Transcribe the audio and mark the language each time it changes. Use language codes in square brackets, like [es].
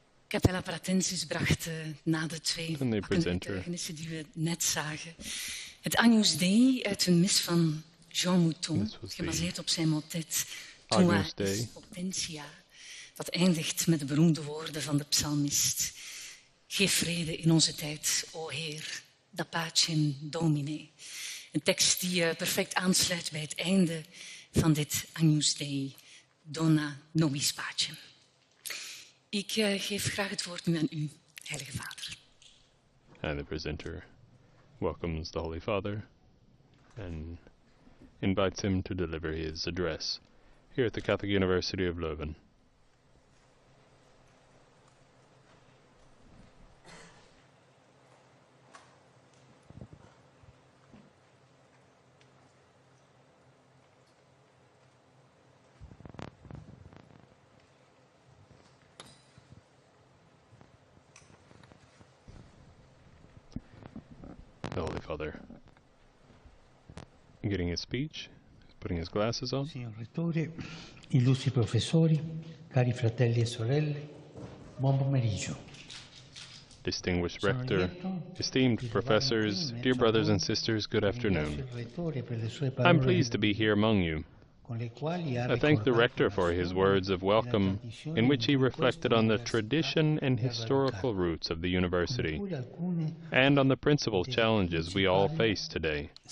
[nl] Capella Pratensis bracht na de twee getuigenissen die we net zagen het Agnus Dei uit een mis van Jean Mouton, gebaseerd op zijn motet Tua est potentia, dat eindigt met de beroemde woorden van de psalmist: Geef vrede in onze tijd, o Heer, da pacem Domine. Een tekst die perfect aansluit bij het einde van dit Agnus Dei, Dona nobis pacem. Ik geef graag het woord nu aan u, Heilige Vader. [en] And the presenter welcomes the Holy Father and invites him to deliver his address here at the Catholic University of Leuven. The Holy Father getting his speech, putting his glasses on. [it] Signor Rettore, illustri professori, cari fratelli e sorelle, buon pomeriggio. [en] Distinguished Rector, esteemed professors, dear brothers and sisters, good afternoon. I'm pleased to be here among you. I thank the Rector for his words of welcome, in which he reflected on the tradition and historical roots of the University, and on the principal challenges we all face today.